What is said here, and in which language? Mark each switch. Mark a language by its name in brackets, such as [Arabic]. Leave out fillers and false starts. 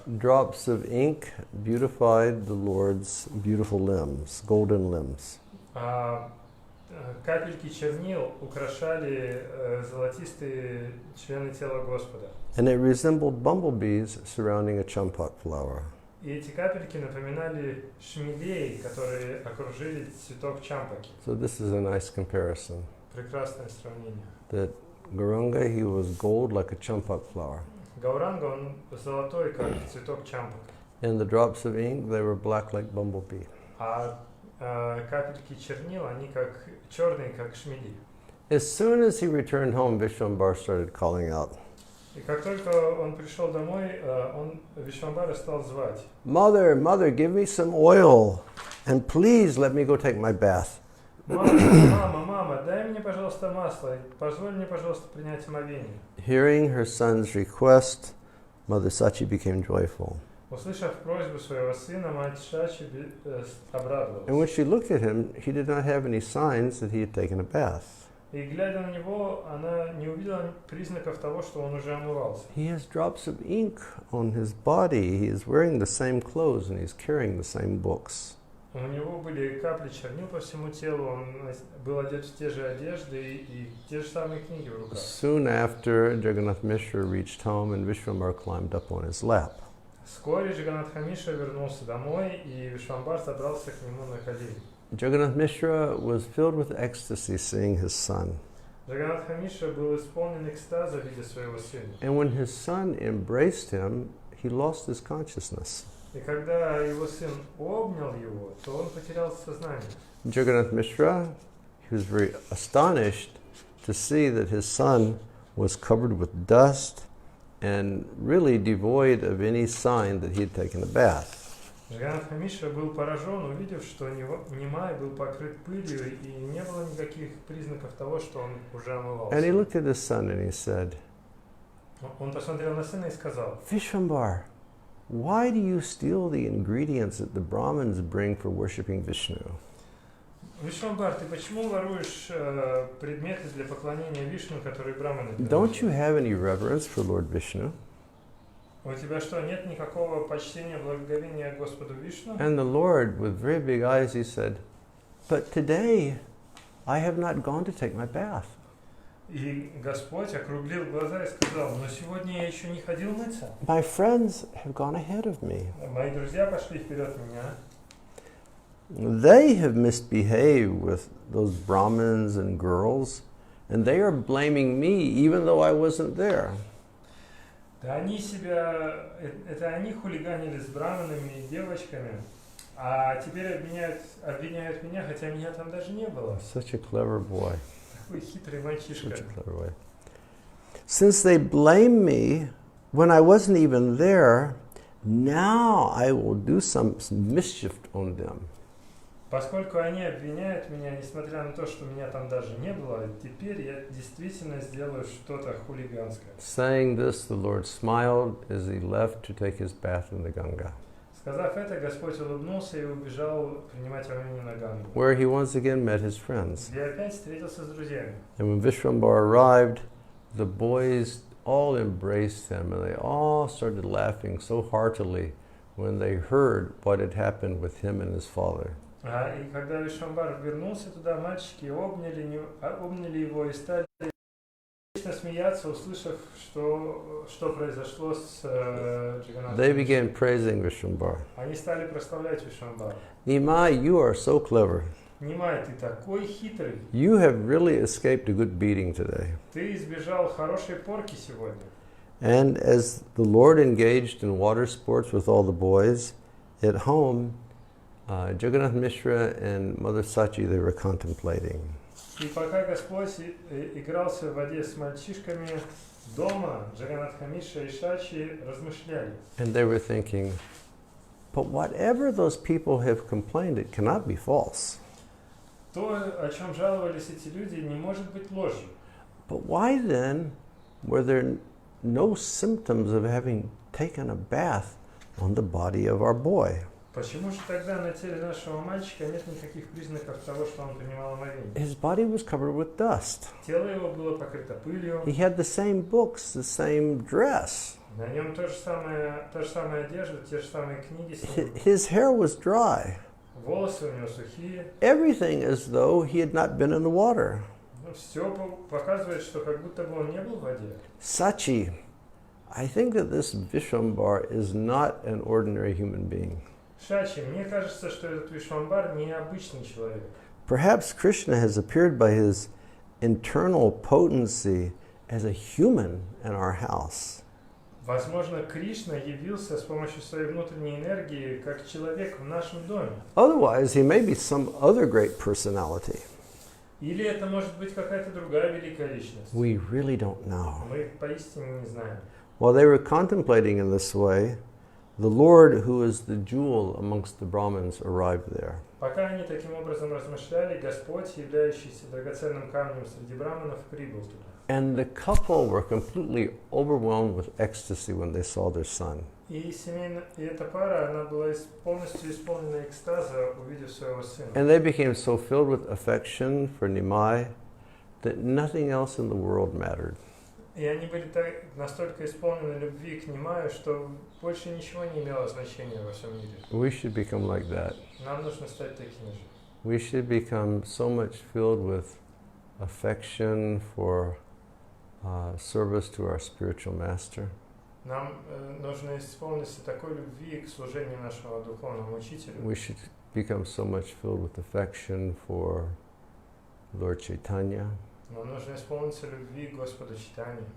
[English] Drops of ink beautified the Lord's beautiful limbs, golden limbs. [Russian] Капельки чернил украшали золотистые члены тела Господа. [English] And it resembled bumblebees surrounding a champak flower. [Russian] И эти капельки напоминали шмелей, которые окружили цветок чампаки. [English] So this is a nice comparison. [Russian] Прекрасное сравнение. [English] That Gauranga, he was gold like a champak flower. [Russian] Гауранга, он золотой, как цветок чампак. [English] And the drops of ink, they were black like bumblebee. [Russian] А капельки чернил, они как черные, как шмели. [English] As soon as he returned home, Vishwambar started calling out, [Russian] И как только он пришел домой, он Вишвамбара стал звать. [English] Mother, mother, give me some oil, and please let me go take my bath. [Russian] Мама, дай мне, пожалуйста, масло, позволь мне, пожалуйста, принять омовение. [English] Hearing her son's request, Mother Sachi became joyful. [Russian] Услышав просьбу своего сына, мать Шачи обрадовалась. [English] And when she looked at him, he did not have any signs that he had taken a bath. [Russian] И глядя на него, она не увидела признаков того, что он уже омывался. [English] He has drops of ink on his body. He is wearing the same clothes and he's carrying the same books. [Russian] У него были капли чернил по всему телу, он был одет в те же одежды и те же самые книги в руках. [English] Soon after, Jagannath Mishra reached home and Vishwambar climbed up on his lap. [Russian] Вскоре Джаганнатха Мишра вернулся домой, и Вишвамбар забрался к нему на колени. [English] Jagannath Mishra was filled with ecstasy seeing his son. [Russian] Джаганнатха Мишра был исполнен экстаза, видя своего сына. [English] And when his son embraced him, he lost his consciousness. [Russian] И когда его сын обнял его, то он потерял сознание. [English] Jagannath Mishra, he was very astonished to see that his son was covered with dust and really devoid of any sign that he had taken a bath. [Russian] Джаганатха Мишра был поражен, увидев, что Нимай был покрыт пылью и не было никаких признаков того, что он уже омывался. [English] And he looked at his son and he said, [Russian] Он посмотрел на сына и сказал: [English] Vishwambar, why do you steal the ingredients that the Brahmins bring for worshipping Vishnu? [Russian] Вишвамбар, ты почему воруешь предметы для поклонения Вишну, которые браманы [English] Don't you [Russian] приносят? [English] have any reverence for Lord Vishnu? [Russian] У тебя что, нет никакого почтения, благоговения к Господу Вишну? [English] And the Lord, with very big eyes, he said, but today I have not gone to take my bath. [Russian] И Господь округлил глаза и сказал: но сегодня я еще не ходил мыться. [English] My friends have gone ahead of me. [Russian] Мои друзья пошли вперед меня. [English] They have misbehaved with those Brahmins and girls, and they are blaming me even though I wasn't there. [Russian] Да они себя, это они хулиганили с браманами и девочками, а теперь обвиняют меня, хотя меня там даже не было. [English] Such a clever boy. [Russian] Такой хитрый мальчишка. [English] Such a clever boy. Since they blame me when I wasn't even there, now I will do some mischief on them. [Russian] Поскольку они обвиняют меня, несмотря на то, что меня там даже не было, теперь я действительно сделаю что-то хулиганское. [English] Saying this, the Lord smiled as he left to take his bath in the Ganga, [Russian] Сказав это, Господь улыбнулся и убежал принимать омовение на Гангу, [English] where he once again met his friends. [Russian] где опять встретился с друзьями. [English] And when Vishwambar arrived, the boys all embraced him and they all started laughing so heartily when they heard what had happened with him and his father. [Russian] И когда Вишвамбар вернулся туда, мальчики обняли его и стали смеяться, услышав, что произошло с Джаганатхом. [English] They began praising Vishwambar. [Russian] Они стали прославлять Вишвамбара. [English] Nimai, you are so clever. [Russian] Нимай, ты такой хитрый. [English] You have really escaped a good beating today. [Russian] Ты избежал хорошей порки сегодня. [English] And as the Lord engaged in water sports with all the boys, at home, Jagannath Mishra and Mother Sachi, they were contemplating. [Russian] И пока Господь игрался в воде с мальчишками, дома Джаганатха Мишра и Шачи размышляли. [English] And they were thinking, but whatever those people have complained, it cannot be false. [Russian] То, о чем жаловались эти люди, не может быть ложью. [English] But why then were there no symptoms of having taken a bath on the body of our boy? [Russian] Почему же тогда на теле нашего мальчика нет никаких признаков того, что он принимал омовение? [English] His body was covered with dust. [Russian] Тело его было покрыто пылью. [English] He had the same books, the same dress. [Russian] На нем та же самая одежда, те же самые книги с ним. [English] His hair was dry. [Russian] Волосы у него сухие. [English] Everything as though he had not been in the water. [Russian] Все показывает, что как будто бы он не был в воде. [English] Sachi, I think that this Vishwambar is not an ordinary human being. [Russian] Шачи, мне кажется, что этот Вишвамбар необычный человек. [English] Perhaps Krishna has appeared by his internal potency as a human in our house. [Russian] Возможно, Кришна явился с помощью своей внутренней энергии как человек в нашем доме. [English] Otherwise, he may be some other great personality. [Russian] Или это может быть какая-то другая великая личность. [English] We really don't know. [Russian] Мы поистине не знаем. [English] While they were contemplating in this way, the Lord, who is the jewel amongst the Brahmins, arrived there. [Russian] Пока они таким образом размышляли, Господь, являющийся драгоценным камнем среди браманов, прибыл туда. [English] And the couple were completely overwhelmed with ecstasy when they saw their son. [Russian] И эта пара, она была полностью исполнена экстаза, увидев своего сына. [English] And they became so filled with affection for Nimai that nothing else in the world mattered. [Russian] И они были настолько исполнены любви к Нимаю, что больше ничего не имело значения во всем мире. [English] We should become like that. [Russian] Нам нужно стать такими же. [English] We should become so much filled with affection for service to our spiritual master. [Russian] Нам нужно исполниться такой любви к служению нашего духовному учителю. [English] We should become so much filled with affection for Lord Chaitanya. [Russian] Нам нужно исполниться любви к Господу Чайтанье.